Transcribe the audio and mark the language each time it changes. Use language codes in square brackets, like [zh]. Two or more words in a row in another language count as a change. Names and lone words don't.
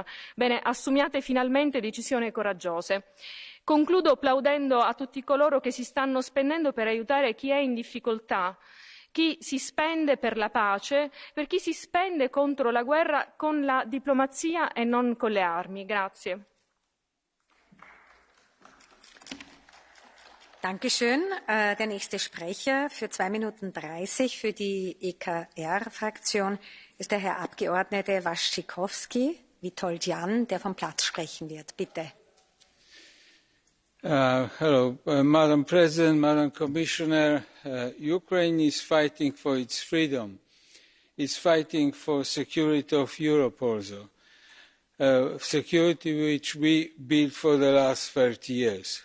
[it] Bene, assumiate finalmente decisioni coraggiose. Concludo applaudendo a tutti coloro che si stanno spendendo per aiutare chi è in difficoltà, chi si spende per la pace, per chi si spende contro la guerra con la diplomazia e non con le armi. Grazie. [de] Dankeschön. Der nächste Sprecher für 2 Minuten 30 für die EKR-Fraktion ist der Herr Abgeordnete Waschikowski, Witold Jan, der vom Platz sprechen wird. Bitte. [en] Hello, Madam President, Madam Commissioner. Ukraine is fighting for its freedom. It's fighting for security of Europe also, security which we built for the last 30 years.